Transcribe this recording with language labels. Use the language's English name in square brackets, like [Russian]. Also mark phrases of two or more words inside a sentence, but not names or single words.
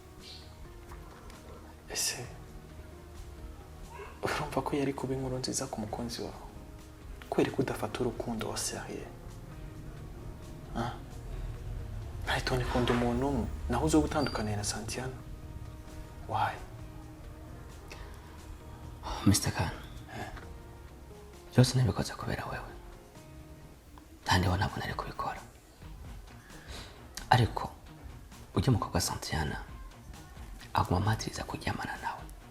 [Rundi] Ese urumva ko yari kuba inkuru nziza ku mukunzi wawe? Kweri ko udafata urukundo wa serieux? Brighton ikunda umuntu umwe, naho uzo gutandukana na Santiana? Why? Mr. Khan, byose nabikoze kubera wewe. Kandi wowe ntabwo nari kubikora. ariko ujya mukobwa Santiana aguma amatiriza kuryamana nawe.